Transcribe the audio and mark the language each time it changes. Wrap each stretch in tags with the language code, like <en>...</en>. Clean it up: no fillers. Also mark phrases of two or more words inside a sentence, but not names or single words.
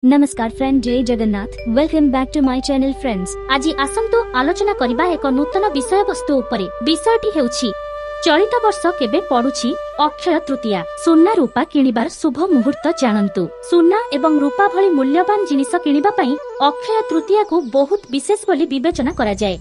<or>ନମସ୍କାର ଫ୍ରେଣ୍ଡ, ଜୟ ଜଗନ୍ନାଥ।</or> <en>welcome back to my channel friends.</en> <or>ଆଜି ଆସନ୍ତୁ ଆଲୋଚନା କରିବା ଏକ ନୂତନ ବିଷୟ ବସ୍ତୁ ଉପରେ। ବିଷୟଟି ହେଉଛି ଚଳିତ ବର୍ଷ କେବେ ପଡୁଛି ଅକ୍ଷୟ ତୃତୀୟା। ସୁନା ରୂପା କିଣିବାର ଶୁଭ ମୁହୂର୍ତ୍ତ ଜାଣନ୍ତୁ। ସୁନା ଏବଂ ରୂପା ଭଳି ମୂଲ୍ୟବାନ ଜିନିଷ କିଣିବା ପାଇଁ ଅକ୍ଷୟ ତୃତୀୟାକୁ ବହୁତ ବିଶେଷ ବୋଲି ବିବେଚନା କରାଯାଏ।</or>